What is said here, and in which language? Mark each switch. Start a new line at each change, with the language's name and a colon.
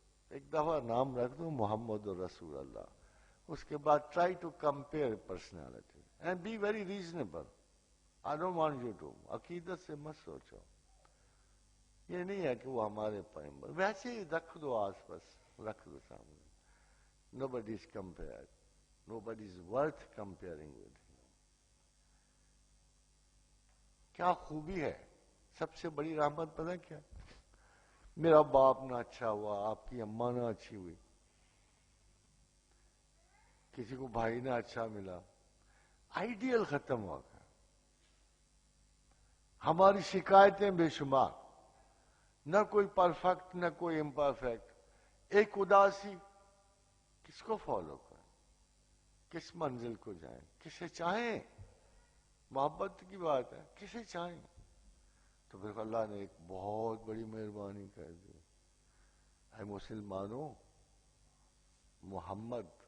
Urdu: ایک دفعہ نام رکھ دو محمد رسول اللہ، اس کے بعد
English: Try to compare personality and be very reasonable. I don't want you to,
Urdu: عقیدت سے مت سوچو، یہ نہیں ہے کہ وہ ہمارے پیغمبر، ویسے ہی رکھ دو آس پاس، رکھ دو سامنے۔
English: Nobody is compared. Nobody is worth comparing with him.
Urdu: کیا خوبی ہے، سب سے بڑی رحمت پتہ کیا؟ میرا باپ نہ اچھا ہوا، آپ کی اماں نہ اچھی ہوئی، کسی کو بھائی نہ اچھا ملا، آئیڈیل ختم ہو گیا، ہماری شکایتیں بے شمار، نہ کوئی پرفیکٹ نہ کوئی امپرفیکٹ، ایک اداسی، کس کو فالو کریں، کس منزل کو جائیں، کسے چاہیں، محبت کی بات ہے، کسے چاہیں، تو پھر اللہ نے ایک بہت بڑی مہربانی کر دی، اے مسلمانوں، محمد